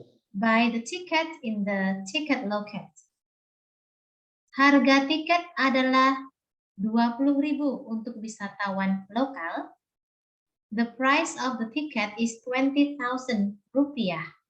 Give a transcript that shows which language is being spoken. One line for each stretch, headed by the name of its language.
English: Buy the ticket in the ticket loket.
Indonesian: Harga tiket adalah 20.000 untuk wisatawan lokal.
English: The price of the ticket is 20,000 rupiah.